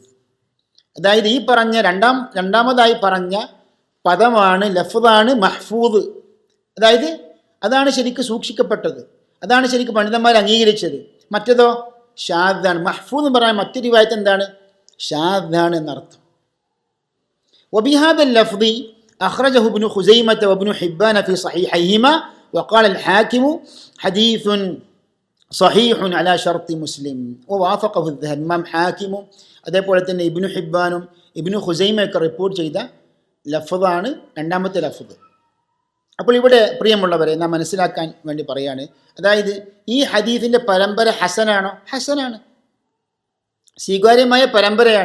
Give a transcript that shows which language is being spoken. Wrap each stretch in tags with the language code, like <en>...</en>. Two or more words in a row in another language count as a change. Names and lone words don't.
<ml>അതായത് ഈ പറഞ്ഞ രണ്ടാമതായി പറഞ്ഞ പദമാണ്, ലഫ്ദാണ് മഹ്ഫൂദ്. അതായത് അതാണ് ശരിക്കും സൂക്ഷിക്കപ്പെട്ടത്, അതാണ് ശരിക്കും പണ്ഡിതന്മാർ അംഗീകരിച്ചത്. മറ്റേതോ ഷാദാണ്. മഹ്ഫൂദ് എന്ന് പറയാൻ മറ്റൊരു റിവായത്ത് എന്താണ്? ഷാദാണ് എന്നർത്ഥം.</ml> <ar>وبهذا اللفظ أخرجه ابن خزيمة وابن حبان في صحيحيهما وقال الحاكم حديث صحيح على شرط مسلم ووافقه الذهبي.</ar> <ml>ഇമാം ഹാക്കിമും അതേപോലെ തന്നെ ഇബ്നു ഹിബ്ബാനും ഇബ്നു ഖുസൈമയൊക്കെ റിപ്പോർട്ട് ചെയ്ത ലഫ്ദാണ് രണ്ടാമത്തെ ലഫ്ദ്. അപ്പോൾ ഇവിടെ പ്രിയമുള്ളവരെ നാം മനസ്സിലാക്കാൻ വേണ്ടി പറയാണ്, അതായത് ഈ ഹദീസിൻ്റെ പരമ്പര ഹസനാണോ? ഹസനാണ്, സ്വീകാര്യമായ പരമ്പരയാണ്.</ml>